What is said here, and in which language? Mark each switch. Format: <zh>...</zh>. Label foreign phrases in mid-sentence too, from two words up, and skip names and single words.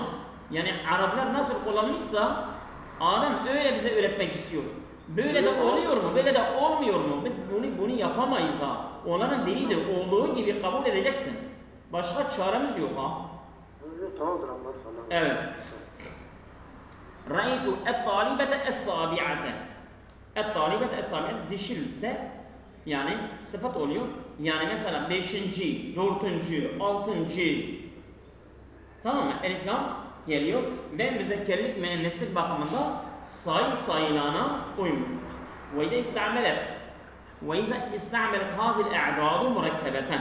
<tr>Yani Araplar nasıl kullanmışsa Adem öyle bize öğretmek istiyor. Böyle de oluyor mu? Böyle de olmuyor mu? Biz bunu yapamayız ha. Onların dilidir. Olduğu gibi kabul edeceksin. Başka çaremiz yok ha. Tamamdır anladım. Evet.</tr> <ar>رأيت الطالبة السابعة. الطالبة السابعة</ar> <tr>dişilse yani sıfat oluyor. Yani mesela 5. 4. 6. Tamam mı? Elif lam geliyor. Ben müzekkerlik müenneslik bakımında sayılana uyumlu.</tr> <ar>وإذا استعملت هذه الأعداد مركبة.</ar>